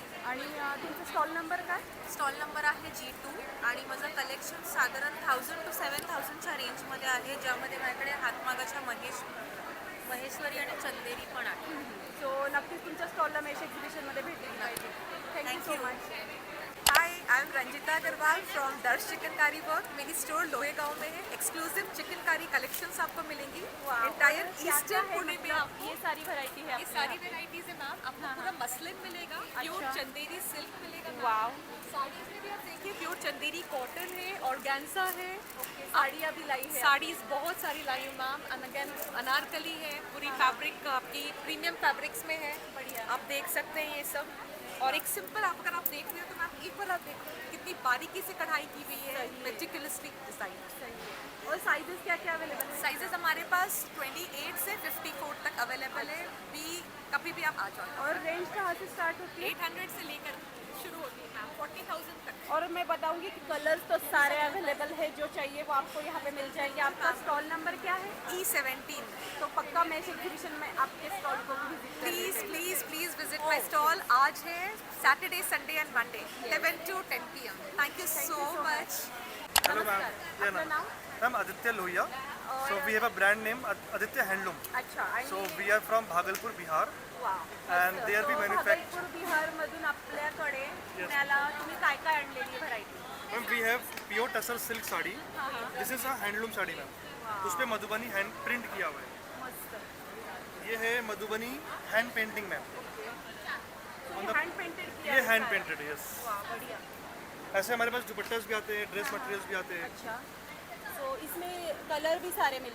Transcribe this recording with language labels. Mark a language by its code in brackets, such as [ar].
[mr] आणि तुमचा stall number काय? स्टॉल नंबर आहे G2 आणि माझं कलेक्शन साधारण 1000 to 7000च्या रेंजमध्ये आहे, ज्यामध्ये माझ्याकडे हातमागाच्या महेश्वरी आणि चंदेरी पण आहे. सो नक्कीच तुमच्या स्टॉलला मेश एक्झिबिशनमध्ये भेटली पाहिजे. [en] Thank you so much. Hi, I am Ranjita Agrawal from Darsh Chikankari work. [hi] मेरी स्टोर लोहे गांव में है. एक्सक्लूसिव चिकनकारी कलेक्शंस आपको मिलेंगी एंटायर ईस्टर्न पुणे में. ये सारी वैरायटी है ये सारी वेराइटीज है मैम. आपको पूरा मसलिन मिलेगा, प्योर चंदेरी सिल्क मिलेगा. वाव. साड़ीज में भी आप देखिए प्योर चंदेरी कॉटन है, ऑर्गेन्जा है. साड़ियाँ भी लाई है. साड़ीज बहुत सारी लाई हूँ मैम. एंड अगेन अनारकली है, पूरी फैब्रिक आपकी प्रीमियम फैब्रिक्स में है. बढ़िया. आप देख सकते हैं ये सब. और एक सिंपल आप अगर आप देख रहे हो तो मैम एक बार आप देखो कितनी बारीकी से कढ़ाई की हुई है, मेटिकुलसली डिजाइन. सही है. और साइजेस क्या क्या अवेलेबल है? साइजेस हमारे पास 28 से 54 तक अवेलेबल है. भी कभी भी आप आ जाओ. और रेंज कहाँ से स्टार्ट होती है? 800 से लेकर शुरू होती है मैम 40,000 तक. और मैं बताऊंगी कि कलर्स तो सारे अवेलेबल है, जो चाहिए वो आपको यहाँ पे मिल जाएंगे. आपका स्टॉल नंबर क्या है? E17. तो पक्का मेश एग्जीबिशन में आपके स्टॉल को visit [en] Please please please visit my stall. [hi] आज है Saturday, Sunday and Monday 11 to 10 PM. [en] Thank you so much. Hello ma'am. Yeah, [mr] आपलं नाव? [en] I'm Aditya Lohia. So we have a brand name Aditya Handloom. [mr] अच्छा. आणि [en] So we are from Bhagalpur, Bihar. Wow. And there we manufacture. [mr] Bhagalpur बिहारमधून आपल्याकडे पुण्याला तुम्ही काय काय आणलेली variety? [en] Ma'am, we have pure tussar silk sari. This is a handloom sari ma'am. [hi] उस पे मधुबनी हैंड प्रिंट किया हुआ है. मस्त. ये है Madhubani hand painting ma'am. Hand painted किया ये है हैंड सारा. पेंटेड है. यस. वाह, बढ़िया. ऐसे हमारे पास दुपट्टास भी आते हैं, ड्रेस मटेरियल्स भी आते हैं. अच्छा. तो इसमें कलर भी सारे मिल